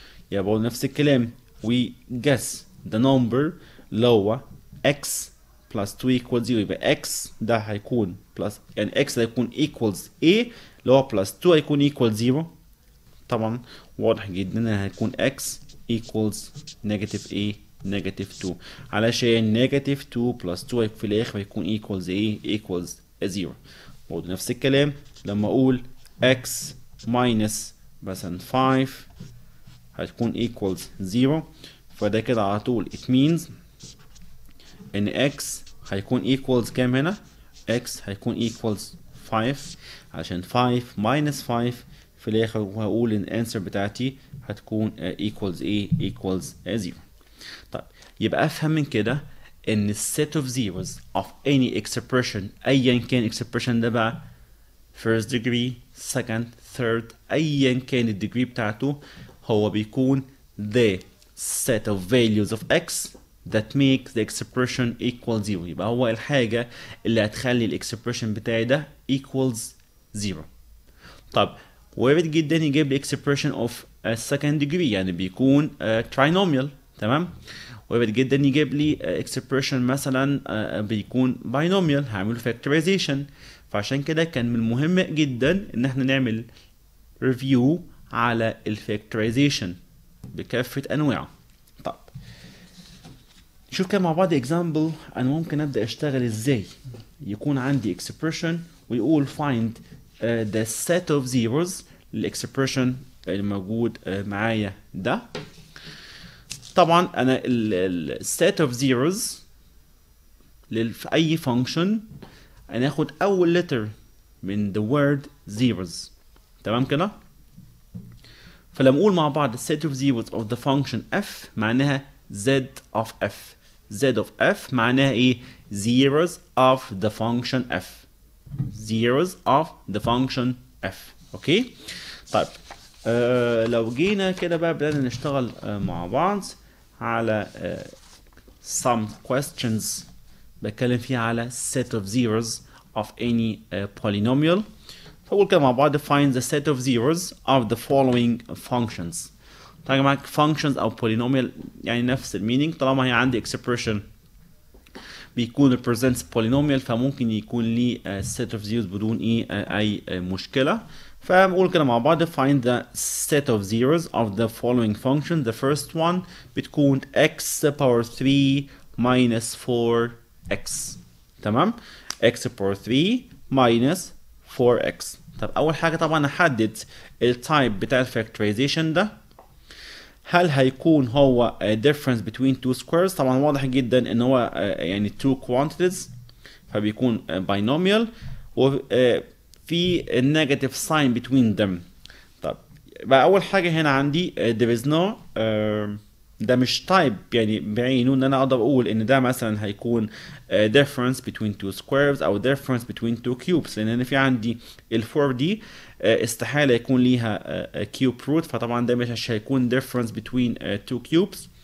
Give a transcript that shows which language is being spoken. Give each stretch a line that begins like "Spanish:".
Arabic: يبقى برضه نفس الكلام
English: we guess the number اللي هو x plus 2 equals 0.
Arabic: يبقى x ده هيكون plus يعني x ده هيكون equals a اللي هو plus 2 هيكون equals 0. طبعا واضح جدا ان هيكون
English: x equals negative a negative 2 علشان negative 2 plus 2 في الاخر هيكون equals a equals 0.
Arabic: برضه نفس الكلام لما اقول x minus مثلا 5 هتكون equals 0. فده كده على طول
English: it means
Arabic: ان x هيكون equals كام هنا؟ x هيكون equals 5 عشان 5 minus 5 في الاخر وهقول ان الانسر بتاعتي هتكون equals a equals 0.
English: طيب يبقى افهم من كده ان set of zeros of any expression ايا كان expression ده بقى first degree second third ايا كان الديجري بتاعته هو بيكون the set of values of x that make the expression equal 0.
Arabic: يبقى هو الحاجة اللي هتخلي الاكسبريشن بتاعي ده equals 0. طب وارد جدا يجيب لي expression of second degree يعني بيكون trinomial. تمام. وارد جدا يجيب لي expression مثلا بيكون binomial هعمله factorization. فعشان كده كان من المهم جدا ان احنا نعمل review على الفاكتورايزيشن بكافة انواعه. طب نشوف كده مع بعض example انا ممكن ابدا اشتغل ازاي يكون عندي expression ويقول
English: find the set of zeros
Arabic: الاكسبريشن اللي موجود معايا ده.
English: طبعا انا ال set of zeros في اي function هناخد اول letter من the word zeros.
Arabic: تمام كده؟ فلما نقول مع بعض
English: set of zeros of the function f معناها z of f. z of f معناها ايه؟ zeros of the function f. zeros of the function f.
Arabic: اوكي؟ طيب لو جينا كده بقى بدأنا نشتغل مع بعض على
English: some questions
Arabic: بتكلم فيها على set of zeros of any polynomial. فقول كده مع بعض
English: find the set of zeros of the following functions.
Arabic: طبعا يا جماعه functions او polynomial يعني نفس المينينج. طالما هي عندي expression بيكون represents polynomial فممكن يكون لي set of zeros بدون اي مشكله.
English: فبقول كده مع بعض find the set of zeros of the following function. The first one
Arabic: بتكون
English: x power 3 minus 4x. تمام؟ x power 3 minus 4x.
Arabic: طب اول حاجه طبعا احدد التايب بتاع الفاكتورايزيشن ده. هل هيكون هو
English: difference between two squares؟
Arabic: طبعا واضح جدا ان هو يعني two quantities فبيكون binomial وفي
English: negative sign between them.
Arabic: طب بقى اول حاجه هنا عندي there is no ده مش type يعني بعينه ان انا اقدر اقول ان ده مثلا هيكون
English: difference between two squares
Arabic: او
English: difference between two cubes،
Arabic: لان انا في عندي ال4 دي استحاله يكون ليها cube root، فطبعا ده مش هيكون difference between two cubes.